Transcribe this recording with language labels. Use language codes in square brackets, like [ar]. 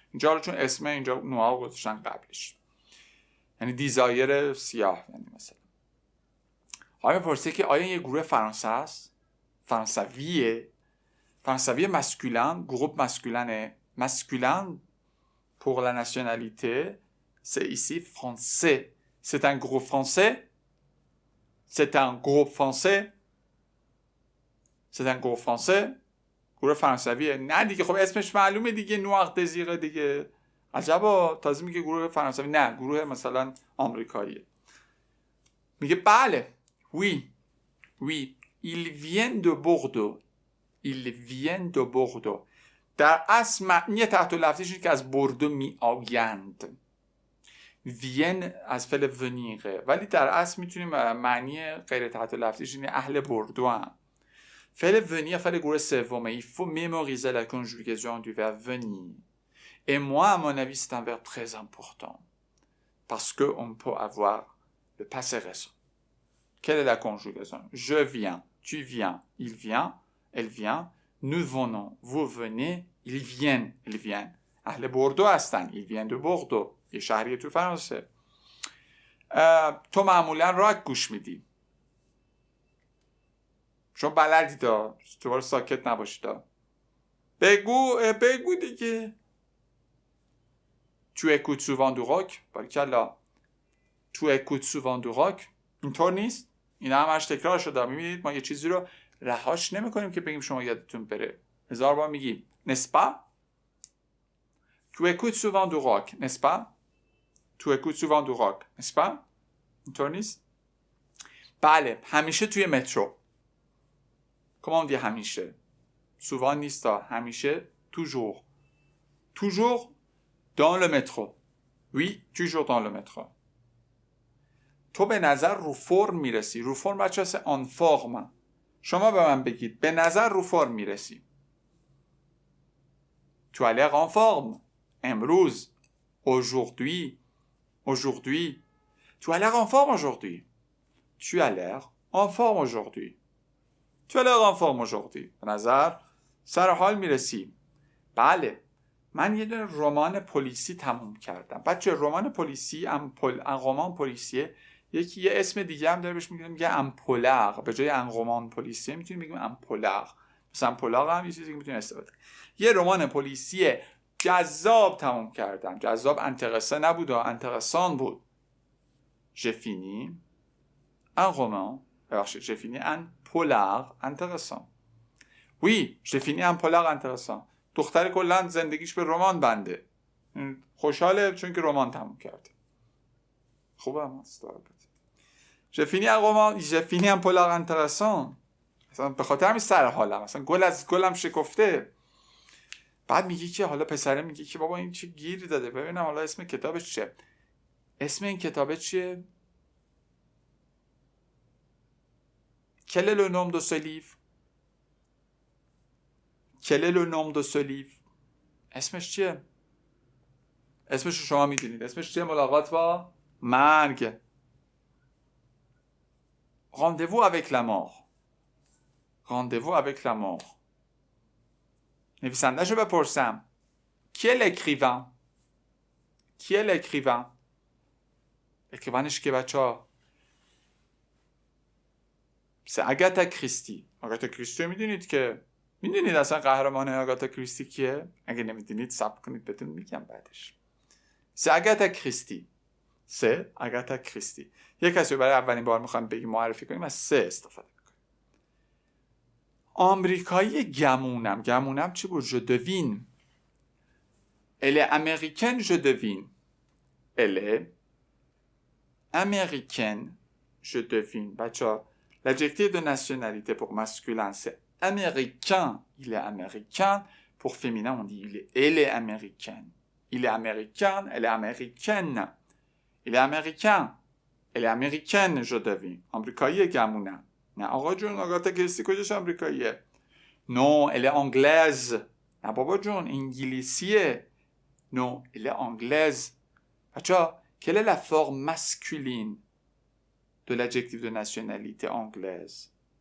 [fa] اینجا حالا چون اسم اینجا نوار گذاشتن قبلش، یعنی دیزایر سیاه. یعنی مثلا حالا میپرسه که آیا یه گروه فرانسه است؟ فرانسویه؟ فرانسوی [fr] masculin, groupe masculin est masculin pour la nationalité, c'est ici français. C'est un groupe français. C'est un groupe français. C'est un groupe français. [fa] گروه فرانسویه. نه دیگه خب اسمش معلومه دیگه. نوار دزیره دیگه. عجبا تازه میگه گروه فرانسوی. نه گروه مثلا آمریکاییه. میگه بله. [fr] Oui. Oui. Ils viennent de Bordeaux. ils viennent de Bordeaux. [fa] در اصل معنی تحت لفظیش اینه که از بردو می آیند. وین از فعل ونیره، ولی در اصل میتونیم معنی غیر تحت لفظیش اینه اهل بردو هم. فعل venir فعل گروه سومه. [fr] Il faut mémoriser la conjugaison du verbe venir. Et moi, à mon avis, c'est un verbe très important. Parce qu'on peut avoir le passé récent. Quelle est la conjugaison? Je viens, tu viens, il vient, elle vient, nous venons, vous venez, ils viennent, ils viennent. [fa] اهل بوردو هستن. [fr] ils viennent de Bordeaux. [fa] یه شهریه تو فرانسه. تو معمولا راک گوش میدی. شما بلدی دا. تو بار ساکت نباشی دا. بگو دیگه. [fr] Tu écoutes souvent du rock. [fa] باریکلا. [fr] Tu écoutes souvent du rock. [fa] اینطور نیست. این همش تکرار شده. میبینید ما یه چیزی رو رهاش نمی کنیم که بگیم شما یادتون بره. 1000 بار میگیم. [fr] N'est-ce pas? Tu écoutes souvent du rock. N'est-ce pas? Tu écoutes souvent du rock. N'est-ce pas? [fa] اینطور نیست. بله. همیشه توی مترو. [fr] Comment on dit همیشه؟ souvent نیست. همیشه. toujours. Toujours dans le métro. Oui, toujours dans le métro. [fa] تو به نظر رو فرم میرسی. رو فرم بچه هست آن فرم. شما به من بگید به نظر رو فرم میرسی. [fr] Tu as l'air en forme. امروز. Aujourd'hui. Aujourd'hui. Tu as l'air en forme aujourd'hui. Tu as l'air en forme aujourd'hui. Tu as l'air en forme aujourd'hui. [fa] به نظر سر حال میرسی. بله. من یه دونه رمان پلیسی تموم کردم. بچه رمان پلیسی رمان پلیسیه یکی یه اسم دیگه هم داره بهش میگه امپولار. به جای رمان پلیسیه میتونیم بگیم امپولار. مثلا امپولار هم یه چیزی که میتونیم استفاده کنیم. یه رمان پلیسی جذاب تموم کردم. جذاب انترسان نبود، انترسان بود. [fr] J'ai fini un roman. J'ai fini un polar intéressant. Oui, j'ai fini un polar intéressant. [fa] دختر کلا زندگیش به رمان بنده. خوشحاله چون که رمان تموم کرده. خوبه هم استاد. [fr] J'ai fini un roman, j'ai fini un polar intéressant. [fa] مثلا به خاطر همین سر حالم. مثلا گل از گلم شکفته. بعد میگی که حالا پسره میگه که بابا این چه گیری داده. ببینم حالا اسم کتابش چیه؟ اسم این کتابه چیه؟ [fr] Quel est le nom de ce livre? Quel est le nom de ce livre? [fa] اسمش چیه؟ اسمش رو شما میدونید. اسمش چیه؟ ملاقات با مرگ. [fr] Rendez-vous avec la mort. Rendez-vous avec la mort. [fa] نویسنده‌شو بپرسم. [fr] Qui est l'écrivain? Qui est l'écrivain? [fa] اکریوانش که بچه ها آگاتا کریستی. آگاتا کریستی میدونید که میدونید اصلا قهرمان آگاتا کریستی کیه؟ اگه نمیدونید صبر کنید بهتون میگم بعدش. آگاتا کریستی. آگاتا کریستی. یک کسی رو برای اولین بار میخوام بگیم معرفی کنیم از سه استفاده میکنیم. آمریکایی گمونم چی بود؟ [fr] je devine. Elle est américaine, je devine. Elle est américaine, je devine. Bachar, l'adjectif de nationalité pour masculin, c'est américain. Il est américain. Pour féminin, on dit elle est américaine. Il est américain, elle est américaine. Il est américain. Elle est américaine, je devine. Américaine, gamuna. [fa] نه آقا جون آگاتا کریستی کجاش آمریکاییه؟ [fr] Non, elle est anglaise. [fa] نه بابا جون انگلیسیه. [fr] Non, elle est anglaise. بچا quelle est la forme masculine de l'adjectif de nationalité anglaise?